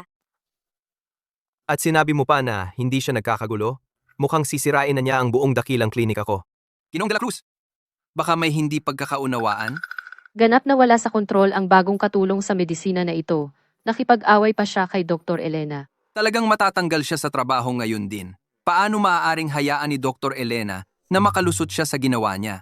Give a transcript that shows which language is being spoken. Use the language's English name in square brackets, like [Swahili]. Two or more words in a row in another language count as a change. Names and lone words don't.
[Filipino] At sinabi mo pa na hindi siya nagkakagulo? Mukhang sisirain na niya ang buong dakilang klinika ko. Ginoong de la Cruz, baka may hindi pagkakaunawaan? Ganap na wala sa kontrol ang bagong katulong sa medisina na ito. Nakipag-away pa siya kay Dr. Elena. Talagang matatanggal siya sa trabaho ngayon din. Paano maaaring hayaan ni Dr. Elena na makalusot siya sa ginawa niya?